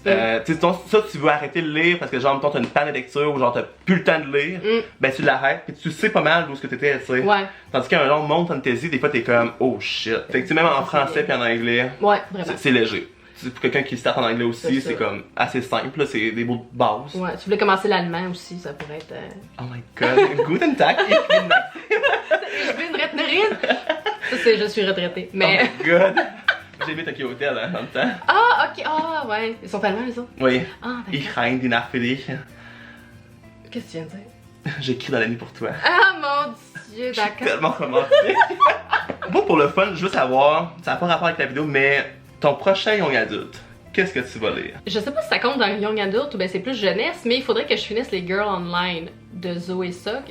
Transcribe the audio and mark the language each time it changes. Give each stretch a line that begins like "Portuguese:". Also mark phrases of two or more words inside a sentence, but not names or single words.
French: Tu sais, ça, tu veux arrêter de lire parce que, genre, mettons, t'as une panne de lecture ou genre, t'as plus le temps de lire, ben tu l'arrêtes puis tu sais pas mal d'où ce que t'étais, tu sais. Ouais. Tandis qu'un long monde fantasy, des fois, t'es comme,
English: oh shit.
French: Fait que, tu sais, même en français puis en anglais, ouais, vraiment. C'est léger. Pour quelqu'un qui start en anglais aussi, c'est comme assez simple, c'est des mots de base. Ouais, tu voulais commencer l'allemand aussi, ça pourrait être.
English: Oh my god,
German: Guten Tag, Je bin Rettnerin!
French: Ça, c'est je suis retraitée. Mais.
English: Oh my god!
French: J'ai aimé Tokyo Hotel hein, en même temps. Ah, ok, ah, ouais. Ils sont allemands, les autres? Oui. Ah,
German: Ich rein die Nacht für dich.
French: Qu'est-ce que tu viens de dire? J'écris dans la nuit pour toi. Ah, mon dieu, d'accord. Je suis tellement romantique. Bon, pour le fun, je veux savoir, ça n'a pas rapport avec la vidéo, mais ton prochain
English: young adulte,
French: qu'est-ce que tu vas lire? Je sais pas si ça compte dans
English: young adult
French: ou ben c'est plus jeunesse, mais il faudrait que je finisse les Girls Online de Zoé Sok.